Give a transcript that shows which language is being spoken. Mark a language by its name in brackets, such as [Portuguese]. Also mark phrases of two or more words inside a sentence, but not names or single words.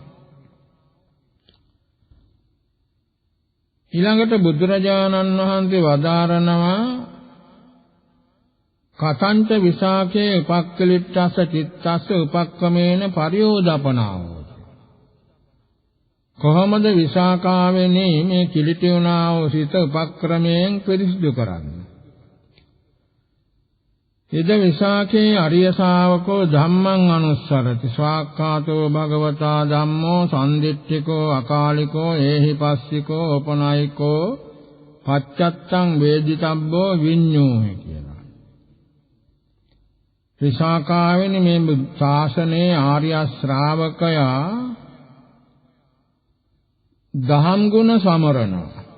[Sinhala] ඊළඟට බුදුරජාණන් වහන්සේ වදාරනවා [Pali] කතංච විසාකේ උපක්ඛලිට්ඨස්ස චිත්තස්ස උපක්‍රමේන පරියෝදපනාව. [Sinhala] කොහොමද විසාකාවෙනි මේ කිලිටුණා වූ සිත උපක්‍රමයෙන් පිරිසිදු කරන්නේ? [Pali] ඉද විසාකේ අරිය ශාවකෝ ධම්මං අනුස්සරති ස්වාක්ඛාතෝ භගවතා ධම්මෝ සම්දිට්ඨිකෝ අකාලිකෝ ඒහිපස්සිකෝ ඕපනායිකෝ පච්චත්තං වේදිතබ්බෝ විඤ්ඤෝහි කියලා. [Sinhala] විසාකාවෙනි මේ ශාසනයේ ආර්ය ශ්‍රාවකයා දහම් ගුණ සමරනවා.